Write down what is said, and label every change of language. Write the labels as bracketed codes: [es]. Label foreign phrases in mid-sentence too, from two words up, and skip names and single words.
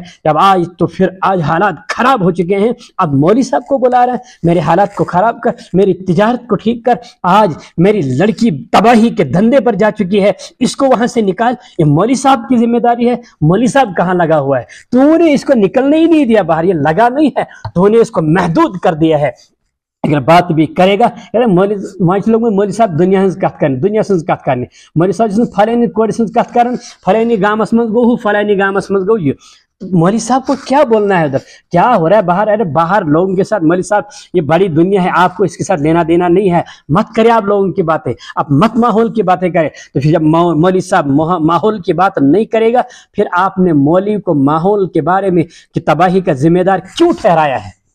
[hi] जब आज तो फिर आज हालात खराब हो चुके हैं, अब मौलवी साहब को बुला रहा है, मेरे हालात को खराब कर, मेरी तिजारत को ठीक कर, आज मेरी लड़की तबाही के धंधे पर जा चुकी है, इसको वहां से निकाल। ये मौलवी साहब की जिम्मेदारी है। मौलवी साहब कहां लगा हुआ है? तूने इसको निकलने ही नहीं दिया बाहर, ये लगा नहीं है, तूने इसको महदूद कर दिया है। अगर बात भी करेगा मौलवी साहब दुनिया से [ks] कथ करने, मौलवी साहब फलानी कोर कथ कर, फलानी गामस मज गो, फलानी गामस मज गो। [hi] ये मौलवी साहब को क्या बोलना है उधर, क्या हो रहा है बाहर? अरे बाहर लोगों के साथ, मौलवी साहब ये बड़ी दुनिया है, आपको इसके साथ लेना देना नहीं है, मत करें आप लोगों की बातें, आप मत माहौल की बातें करें। तो फिर जब मौलवी साहब माहौल की बात नहीं करेगा, फिर आपने मौलवी को माहौल के बारे में कि तबाही का जिम्मेदार क्यों ठहराया है?